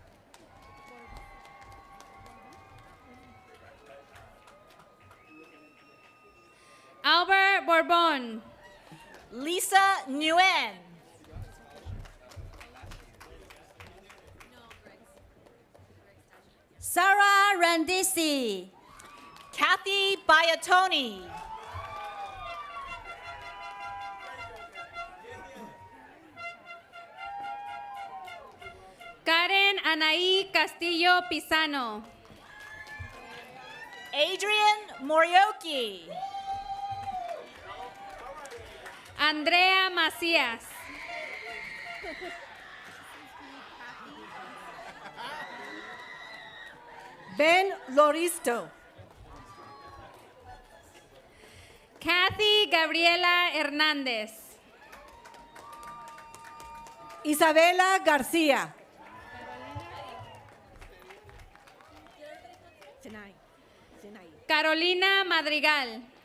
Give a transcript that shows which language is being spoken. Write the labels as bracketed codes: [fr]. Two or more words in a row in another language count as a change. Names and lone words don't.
[en] Albert Bourbon. Lisa Nguyen. Sarah Randisi. Kathy Bayatoni. Karen Anaí Castillo Pisano. Adrian Morioki. Andrea Macías. Ben Loristo. Kathy Gabriela Hernández. Isabela García. Carolina Madrigal.